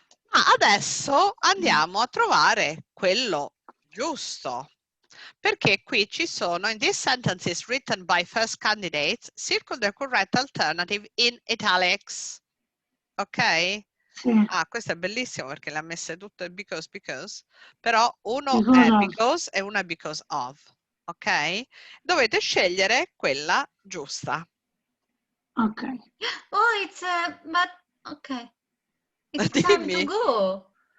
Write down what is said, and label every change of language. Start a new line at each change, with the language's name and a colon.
Italian: Ma adesso andiamo a trovare quello giusto. Perché qui ci sono,
English: in these sentences written by first candidates, circle the correct alternative in italics. Ok?
Italian: Sì. Questo è bellissimo perché le ha messe tutte because, però uno
English: Because
Italian: è
English: of.
Italian: because e uno è because of. Ok? Dovete scegliere quella giusta. Ok.
English: Oh, it's but okay. It's time to go.